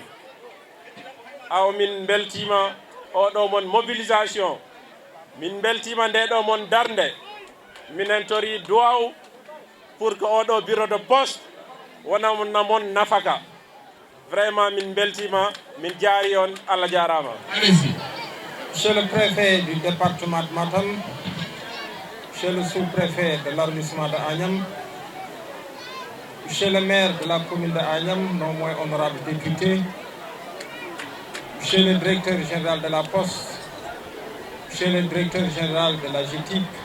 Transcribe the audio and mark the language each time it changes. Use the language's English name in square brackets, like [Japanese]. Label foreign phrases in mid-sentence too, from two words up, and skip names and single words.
[Fula] Aw min beltima oɗo mon mobilisation, min beltima nde ɗo mon darde, minen tori duwaw [French] pour que [Fula] oɗo [French] bureau de poste [Fula] wona mon nafaka. Vraiment min beltima, min jaari on, Allah jarama. [French] Monsieur le préfet du département de Matam, monsieur le sous-préfet de l'arrondissement de Agnam, monsieur le maire de la commune de Agnam, non moins honorable député, monsieur le directeur général de la Poste, monsieur le directeur général de la GTIP,